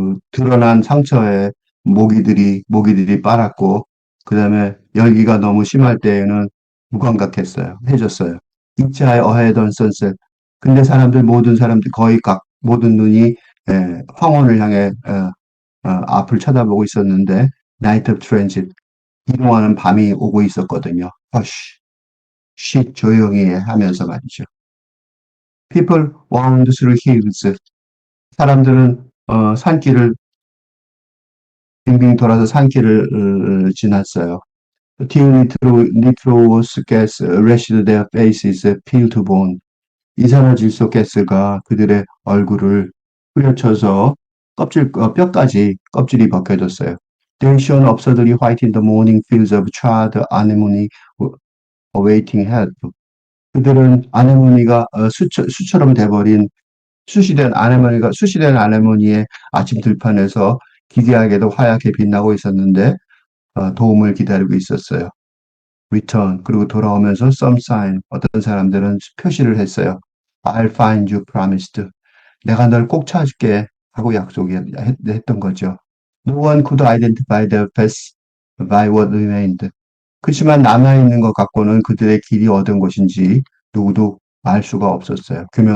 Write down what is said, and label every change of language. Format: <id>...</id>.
<ko>드러난 상처에 모기들이 빨았고, 그 다음에 열기가 너무 심할 때에는 해졌어요.</ko> <en>Each eye ahead on sunset.</en> <ko>근데 모든 사람들, 거의 모든 눈이 황혼을 향해 앞을 쳐다보고 있었는데,</ko> <en>Night of Transit.</en> <ko>이동하는 밤이 오고 있었거든요. 조용히 하면서 말이죠.</ko> <en>People wound through hills.</en> <ko>사람들은 산길을 빙빙 돌아서 산길을 지났어요.</ko> <en>Till nitrous gas rashed their faces, peel to bone.</en> <ko>이산화질소 가스가 그들의 얼굴을 후려쳐서 껍질이 벗겨졌어요.</ko> <en>They shone absurdly white in the morning fields of charred anemone awaiting help.</en> <ko>그들은 아네모니가 수처럼 돼버린 수시된 아네모니의 아침 들판에서 기괴하게도 하얗게 빛나고 있었는데 도움을 기다리고 있었어요. Return. 그리고 돌아오면서</ko> <en>some sign.</en> <ko>어떤 사람들은 표시를 했어요.</ko> <en>I'll find you promised.</en> <ko>내가 널 꼭 찾을게 하고 약속했던 거죠.</ko> <en>No one could identify their path by what remained.</en> <ko>그렇지만 남아있는 것 갖고는 그들의 길이 어떤 곳인지 누구도 규명할 수가 없었어요.</ko>